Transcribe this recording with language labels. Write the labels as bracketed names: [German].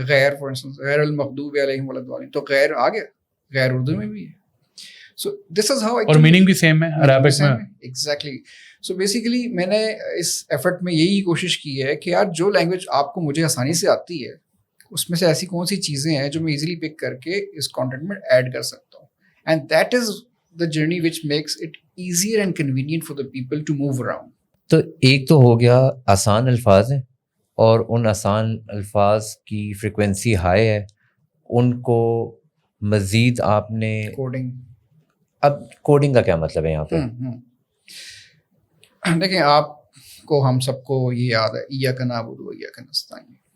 [Urdu] غیر، [English] for instance [Arabic] غیر المغضوب علیہم ولا الضالین، [Urdu] تو غیر آ گیا، غیر اردو میں بھی ہے. [English] so this is how, [Urdu] اور میننگ بھی سیم ہے عربک میں. [English] Exactly. [Urdu] سو بیسیکلی میں نے اس ایفرٹ میں یہی کوشش کی ہے کہ یار جو لینگویج آپ کو مجھے آسانی سے آتی ہے اس میں سے ایسی کون سی چیزیں ہیں جو میں ایزیلی پک کر کے اس کانٹینٹ میں ایڈ کر سکتا ہوں. [English] And that is the journey which makes it easier and convenient for the people to move around. [Urdu] تو ایک تو ہو گیا آسان الفاظ ہیں، اور ان آسان الفاظ کی فریکوینسی ہائی ہے، ان کو مزید آپ نے کوڈنگ. اب کوڈنگ کا کیا مطلب ہے یہاں پہ؟ دیکھیں آپ کو ہم سب کو یہ یاد ہے [Arabic] ایاک نعبد و ایاک نستعین.